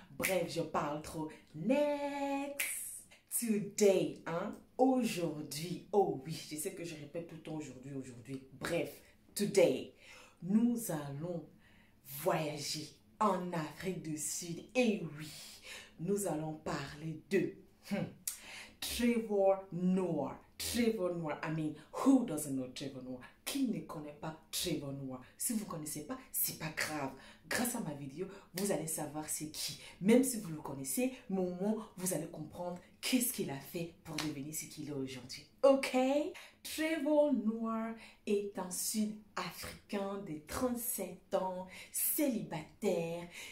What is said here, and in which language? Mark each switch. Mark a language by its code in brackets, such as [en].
[fr] Bref, je parle trop. Next! Today, aujourd'hui, oh oui, je sais que je répète tout le temps aujourd'hui. Bref, today, nous allons voyager en Afrique du Sud. Et oui, nous allons parler de Trevor Noah. [en] Trevor Noah, I mean, who doesn't know Trevor Noah? [fr] Qui ne connaît pas Trevor Noah? Si vous ne connaissez pas, c'est pas grave. Grâce à ma vidéo, vous allez savoir c'est qui. Même si vous le connaissez, mais au moins, vous allez comprendre qu'est-ce qu'il a fait pour devenir ce qu'il est aujourd'hui. Ok? Trevor Noah est un Sud-Africain de 37 ans, célibataire.